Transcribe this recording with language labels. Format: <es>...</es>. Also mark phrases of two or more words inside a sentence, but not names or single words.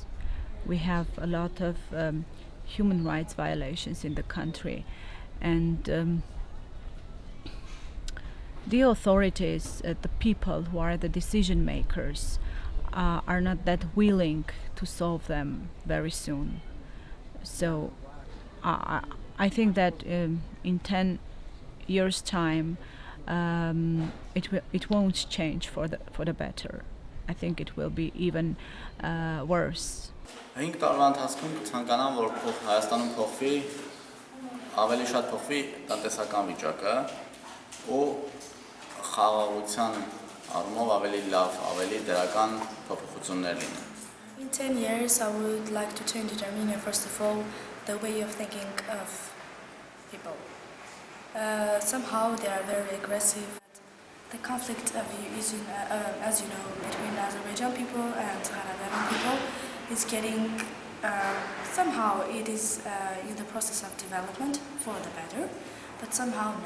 <en>We have a lot of human rights violations in the country, and the authorities, the people who are the decision makers, are not that willing to solve them very soon. So I think that in 10 years' time, it won't change for the better. I think it will be even worse.</en> <hy>5 տարվա ընթացքում կցանկանամ, որ Հայաստանում փոխվի, ավելի շատ փոխվի տնտեսական վիճակը ու խաղաղության առումով ավելի լավ, ավելի դրական փոփոխություններ լինեն.</hy> <en>In 10 years, I would like to change in Armenia, first of all, the way of thinking of people. Somehow they are very aggressive. The conflict is, as you know, between Azerbaijan people and Karabaran people is getting, somehow it is in the process of development for the better, but somehow no.</en>